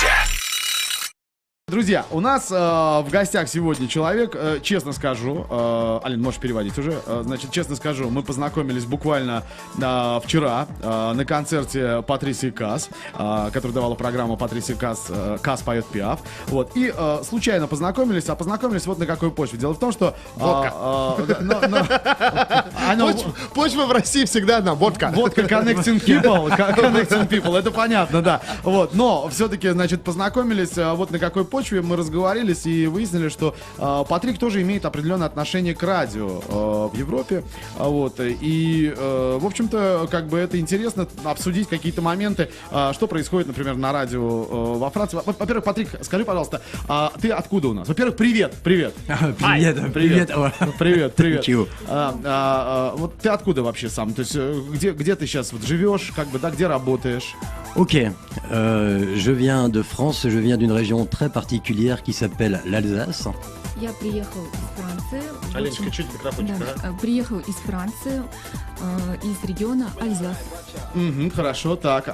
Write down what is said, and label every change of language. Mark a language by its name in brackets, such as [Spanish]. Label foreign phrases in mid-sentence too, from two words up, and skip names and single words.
[Russian] Друзья, у нас в гостях сегодня человек, честно скажу, Алин, можешь переводить уже, значит, честно скажу, мы познакомились буквально вчера на концерте Патрисии Каас, которую давала программа Патрисии Каас, Каас поет Пиаф, вот, и случайно познакомились вот на какой почве. Дело в том, что... Почва в России всегда одна, водка. [English] Водка connecting people, [Russian] это понятно, да, вот, но все-таки, значит, познакомились вот на какой почве. почве мы разговорились и выяснили, что Патрик тоже имеет определенное отношение к радио в Европе. Вот. И, в общем-то, как бы это интересно обсудить какие-то моменты, что происходит, например, на радио во Франции. Во-первых, Патрик, скажи, пожалуйста, ты откуда у нас? Во-первых, привет. Привет. Привет. Вот ты откуда вообще сам? То есть где ты сейчас вот живешь, как бы, да, где работаешь? [French] Ok, je viens de France, je viens d'une région très particulière qui s'appelle l'Alsace. [Russian] Я приехал из Франции. Аленочка, чуть микрофончик, да, приехал из Франции, из региона Альзас. Хорошо, так.